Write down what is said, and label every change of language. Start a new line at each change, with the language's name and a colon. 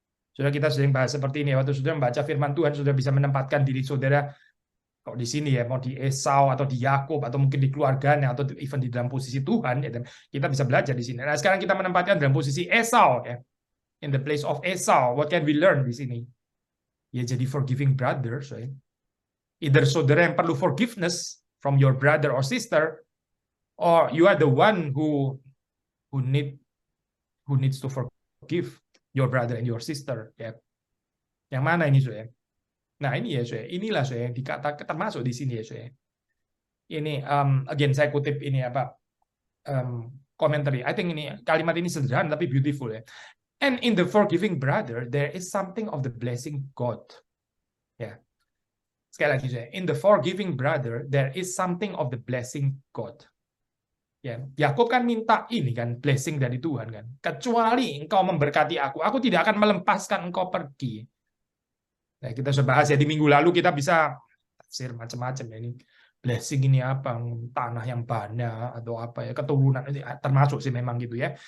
Indonesian: Sudah kita sering bahas seperti ini. Waktu saudara membaca firman Tuhan, sudah bisa menempatkan diri saudara kok di sini ya, mau di Esau atau di Yakub atau mungkin di keluarganya atau even di dalam posisi Tuhan ya. Dan kita bisa belajar di sini. Nah, sekarang kita menempatkan dalam posisi Esau ya.
English: In the place of Esau, what can we learn
Indonesian: di sini? Ya jadi
English: forgiving brothers, right? Either
Indonesian: saudara yang perlu
English: forgiveness from your brother or sister, or you are the one who needs to forgive your brother and your sister ya.
Indonesian: Yang mana ini saya? Nah ini ya saya, inilah saya yang dikatakan termasuk di sini ya saya. Ini again saya kutip ini apa commentary.
English: I think
Indonesian: ini kalimat ini sederhana tapi beautiful ya.
English: And in the forgiving brother there is something of the blessing God. Ya.
Indonesian: Sekali lagi saya,
English: in the forgiving brother there is something of the blessing God.
Indonesian: Ya, Yakub kan minta ini kan blessing dari Tuhan kan. Kecuali engkau memberkati aku tidak akan melepaskan engkau pergi. Nah, kita sudah bahas ya di minggu lalu, kita bisa tafsir macam-macam ya ini. Blessing ini apa? Tanah yang banyak atau apa ya, keturunan ini termasuk sih memang gitu ya.